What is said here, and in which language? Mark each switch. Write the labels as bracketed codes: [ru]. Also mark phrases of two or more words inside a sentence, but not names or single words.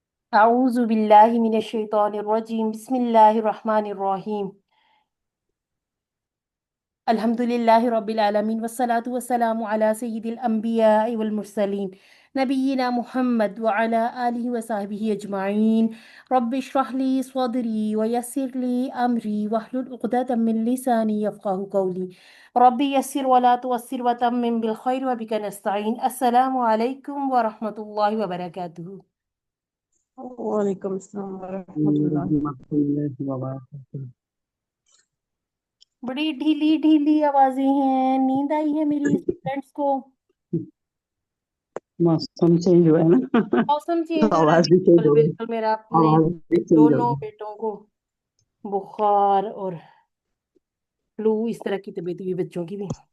[ar] أعوذ بالله من الشيطان الرجيم بسم الله الرحمن الرحيم الحمد لله رب العالمين والصلاة والسلام على سيد الأنبياء والمرسلين نبينا محمد وعلى آله وصحبه أجمعين رب اشرح لي صدري ويسر لي أمري واحلل عقدة من لساني يفقهوا قولي رب يسر ولا تعسر وتمم بالخير وبك نستعين السلام عليكم ورحمة الله وبركاته. وعليكم السلام ورحمة الله. رحمة الله وبركاته. [hi] बड़ी ढीली ढीली आवाजें हैं। नींद आई है मेरी स्टूडेंट्स को। मौसम चेंज हुआ है ना। मौसम तो चेंज हो रहा है। आवाज भी चेंज बिल्कुल होगी। बिल्कुल मेरा अपने आवाज भी चेंज दोनों होगी। बेटों को बुखार और फ्लू इस तरह की तबीयत हुई, बच्चों की भी।